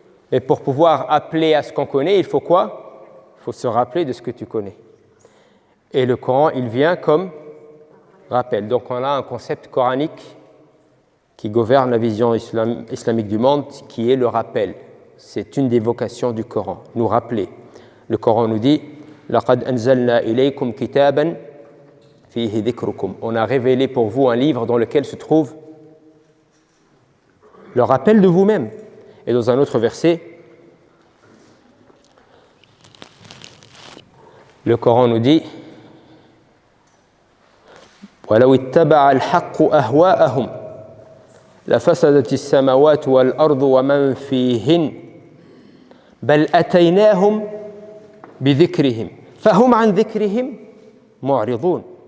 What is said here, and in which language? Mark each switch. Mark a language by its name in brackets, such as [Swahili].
[French] Et pour pouvoir appeler à ce qu'on connaît, il faut quoi? Il faut se rappeler de ce que tu connais. Et le Coran, il vient comme rappel. Donc on a un concept coranique qui gouverne la vision islamique du monde, qui est le rappel. C'est une des vocations du Coran, nous rappeler. Le Coran nous dit [Arabic] لَقَدْ أَنزَلْنَا إِلَيْكُمْ كِتَابًا فِيهِ ذِكْرُكُمْ. [French] On a révélé pour vous un livre dans lequel se trouve le rappel de vous-même. Et dans un autre verset, le Coran nous dit [Arabic] وَلَوِ اتَّبَعَ الْحَقُّ أَهْوَاءَهُمْ لَفَسَدَتِ السَّمَاوَاتُ وَالْأَرْضُ وَمَنْ فِيهِنْ بَلْ أَتَيْنَاهُمْ بِذِكْرِهِمْ فَهُمْ عَنْ ذِكْرِهِمْ مُعْرِضُونَ.